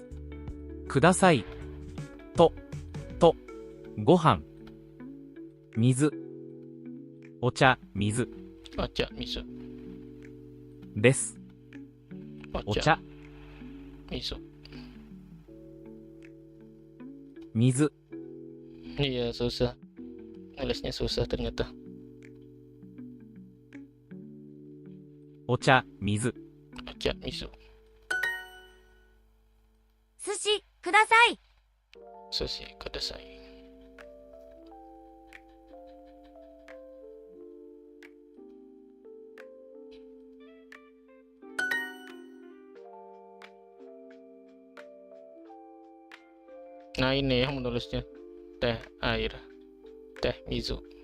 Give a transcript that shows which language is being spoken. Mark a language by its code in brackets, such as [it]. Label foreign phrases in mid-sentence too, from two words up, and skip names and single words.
[ja] ください。と、ご飯。水。お茶、水お茶、みそ. です。お Ocha, 茶、 miso. 水。 [id] Iya, susah. Nulisnya susah ternyata. [ja] お茶、水。お茶、みそ. 寿司ください。寿司、ください. [id] Nah ini yang menulisnya teh air, teh miso.